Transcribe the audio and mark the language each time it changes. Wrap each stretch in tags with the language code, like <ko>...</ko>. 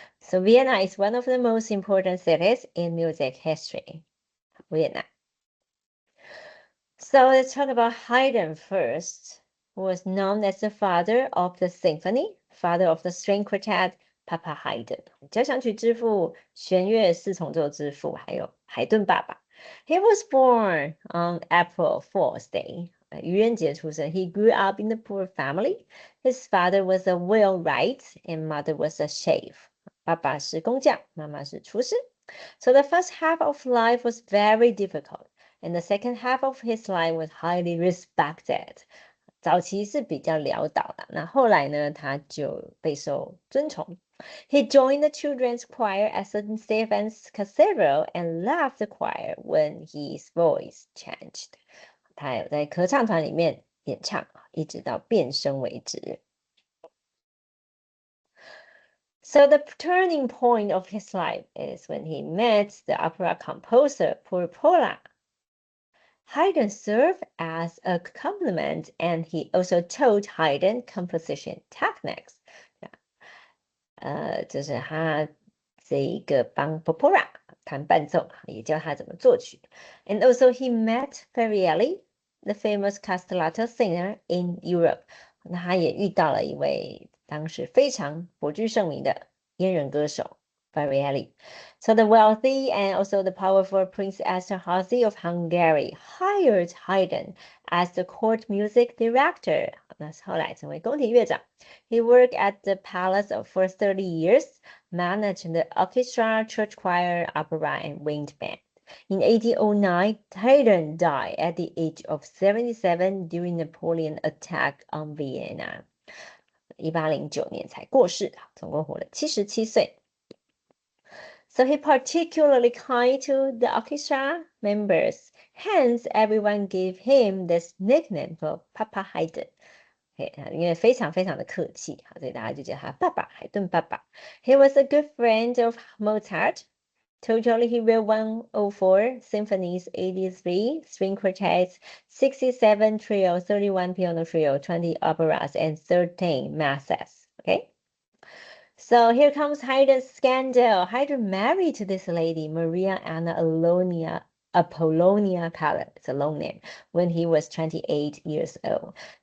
<en>So Vienna is one of the most important cities in music history. Vienna. So let's talk about Haydn first, who was known as the father of the symphony, father of the string quartet, Papa Haydn.</en> <zh>交响曲之父、弦乐四重奏之父，还有海顿爸爸。</zh> <en>He was born on April Fool's Day.</en> <zh>愚人节出生。</zh> <en>He grew up in a poor family. His father was a wheelwright and mother was a chef.</en> <zh>爸爸是工匠，妈妈是厨师。</zh> <en>So the first half of life was very difficult, and the second half of his life was highly respected.</en> <zh>早期是比较潦倒的，那后来呢，他就备受尊崇。</zh> <en>He joined the children's choir at St. Stephen's Cathedral and left the choir when his voice changed.</en> <zh>他有在合唱团里面演唱，一直到变声为止。</zh> <en>So the turning point of his life is when he met the opera composer Porpola. Haydn served as a complement, and he also taught Haydn composition techniques.</en> <zh>就是他这一个帮 Porpola 弹伴奏，也教他怎么作曲。</zh> <en>And also he met Ferrielli, the famous castelletto singer in Europe.</en> <zh>那他也遇到了一位当时非常颇具盛名的阉人歌手 Ferrielli.</zh> <en>So the wealthy and also the powerful Prince Esterhazy of Hungary hired Haydn as the court music director.</en> <zh>那后来成为宫廷乐长。</zh> <en>He worked at the palace for 30 years, managed the orchestra, church choir, opera, and wind band. In 1809, Haydn died at the age of 77 during Napoleon attack on Vienna.</en> <zh>1809年才过世，总共活了77岁。</zh> <en>So he particularly kind to the orchestra members. Hence, everyone gave him this nickname for Papa Haydn.</en> <zh>因为非常非常的客气，所以大家就叫他爸爸，海顿爸爸。</zh> <en>He was a good friend of Mozart. Totally, he wrote 104 symphonies, 83 string quartets, 67 trio, 31 piano trio, 20 operas, and 13 masses. Okay? So here comes Haydn's scandal. Haydn married to this lady, Maria Anna Apollonia Pallet, it's a long name, when he was 28 years old.</en>